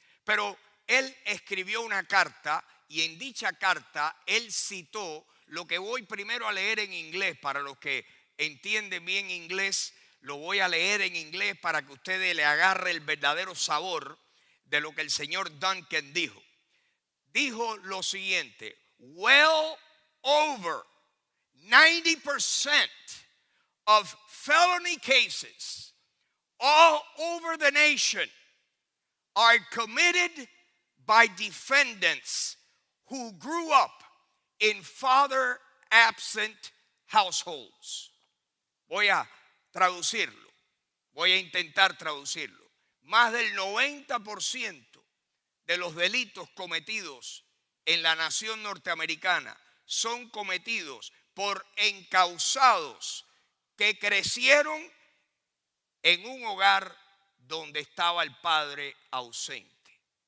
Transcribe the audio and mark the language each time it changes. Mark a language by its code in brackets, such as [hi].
[es] Pero él escribió una carta y en dicha carta él citó lo que voy primero a leer en inglés. Para los que entienden bien inglés, lo voy a leer en inglés para que ustedes le agarre el verdadero sabor de lo que el señor Duncan dijo. Dijo lo siguiente: [en] well over 90% of felony cases all over the nation are committed by defendants who grew up in father-absent households. [es] Voy a traducirlo, voy a intentar traducirlo. Más del 90% de los delitos cometidos en la nación norteamericana son cometidos por encausados que crecieron en un hogar donde estaba el padre ausente.